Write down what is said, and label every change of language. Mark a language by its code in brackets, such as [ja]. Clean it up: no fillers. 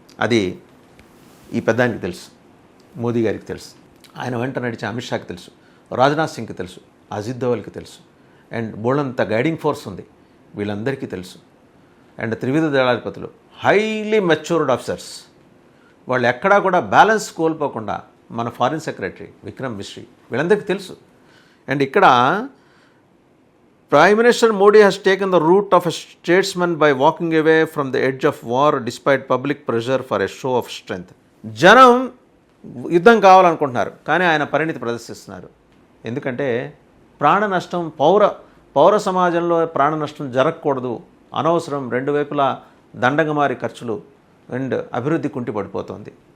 [te] అది ఈ పెద్దానికి తెలుసు, మోదీ గారికి తెలుసు, ఆయన వెంట నడిచే అమిత్ షాకి తెలుసు, రాజ్నాథ్ సింగ్కి తెలుసు, అజిత్ దోవల్కి తెలుసు, అండ్ బోల్డంత గైడింగ్ ఫోర్స్ ఉంది, వీళ్ళందరికీ తెలుసు. అండ్ త్రివిధ దళాధిపతులు హైలీ మెచ్యూర్డ్ ఆఫీసర్స్, వాళ్ళు ఎక్కడా కూడా బ్యాలెన్స్ కోల్పోకుండా, మన ఫారిన్ సెక్రటరీ విక్రమ్ మిశ్రీ, వీళ్ళందరికీ తెలుసు. అండ్ ఇక్కడ [en] Prime Minister Modi has taken the route of a statesman by walking away from the edge of war despite public pressure for a show of strength. [te] జనం యుద్ధం కావాలనుకుంటున్నారు, కానీ ఆయన పరిణితి ప్రదర్శిస్తున్నారు. ఎందుకంటే ప్రాణ నష్టం, పౌర సమాజంలో ప్రాణ నష్టం జరగకూడదు, అనవసరం, రెండు వైపులా దండగమారి ఖర్చులు అండ్ అభివృద్ధి కుంటి పడిపోతుంది.